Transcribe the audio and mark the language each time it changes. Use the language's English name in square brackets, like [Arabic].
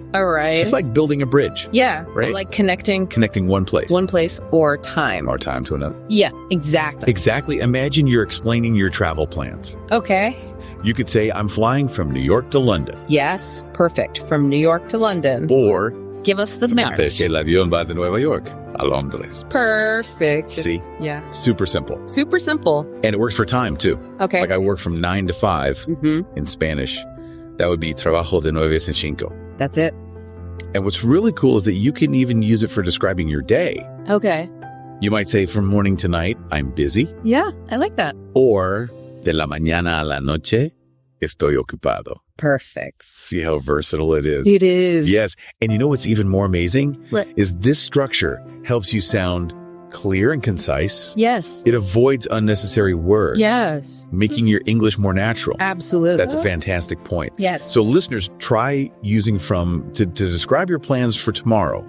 [English] All right. It's like building a bridge. Yeah. Right? Like connecting One place. one place or time. Or time to another. Yeah, exactly. Exactly. Imagine you're explaining your travel plans. Okay. You could say, I'm flying from New York to London. Yes, perfect. From New York to London. Or, Give us the Spanish. [Spanish] el avión va de Nueva York a Londres. [English] Perfect. See? Yeah. Super simple. Super simple. And it works for time, too. Okay. Like I work from 9 to 5 in Spanish. That would be [Spanish] trabajo de 9 a 5. [English] That's it. And what's really cool is that you can even use it for describing your day. Okay. You might say, from morning to night, I'm busy. Yeah, I like that. [Spanish] Or, de la mañana a la noche, estoy ocupado. [English] Perfect. See how versatile it is? It is. Yes. And you know what's even more amazing? Right. Is this structure helps you sound clear and concise. Yes. It avoids unnecessary words. Yes. Making your English more natural. Absolutely. That's a fantastic point. Yes. So listeners, try using from to describe your plans for tomorrow.